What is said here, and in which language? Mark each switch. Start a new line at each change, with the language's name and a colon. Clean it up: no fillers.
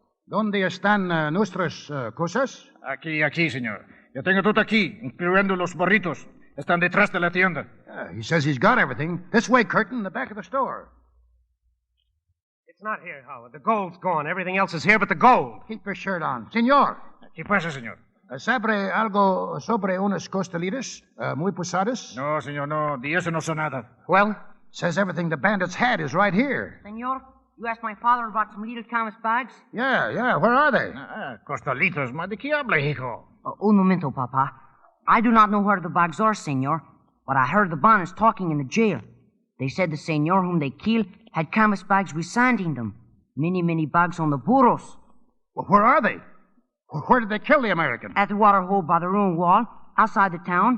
Spanish: ¿Dónde están nuestras cosas? Aquí, señor. Yo tengo todo aquí, incluyendo los burritos. Están detrás de la tienda.
English: He says he's got everything. This way, Curtin, the back of the store. It's not here, Howard. The gold's gone. Everything else is here but the gold. Keep your shirt on. Señor.
Spanish: ¿Qué pasa, señor? ¿Sabe algo sobre unas costelitas muy pesadas? No, señor, no. De eso no sé nada.
English: Well? Says everything the bandits had is right here. Senor, you asked my father about some little canvas bags? Yeah. Where are they?
Spanish: Costalitos, ¿de qué habla, hijo? Un momento, Papa.
English: I do not know where the bags are, senor, but I heard the Bonnets talking in the jail. They said the senor whom they killed had canvas bags with sand in them. Many bags on the burros. Well, where are they? Where did they kill the American? At the water hole by the ruined wall, outside the town.